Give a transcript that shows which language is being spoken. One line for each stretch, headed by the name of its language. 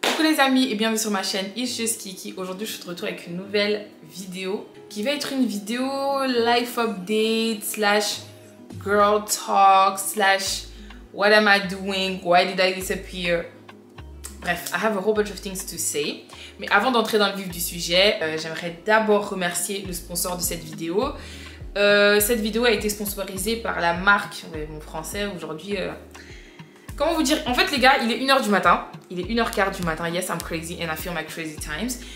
French: les amis et bienvenue sur ma chaîne It's Just Kiki. Aujourd'hui je suis de retour avec une nouvelle vidéo qui va être une vidéo
English: life update slash girl talk slash what am I doing, why did I disappear. Bref, I have a whole bunch of things to say.
French: Mais avant d'entrer dans le vif du sujet, j'aimerais d'abord remercier le sponsor de cette vidéo. Cette vidéo a été sponsorisée par la marque, mon français aujourd'hui, comment vous dire, en fait les gars, il est 1h du matin, il est 1h15 du matin,
English: yes I'm crazy and I feel my crazy times.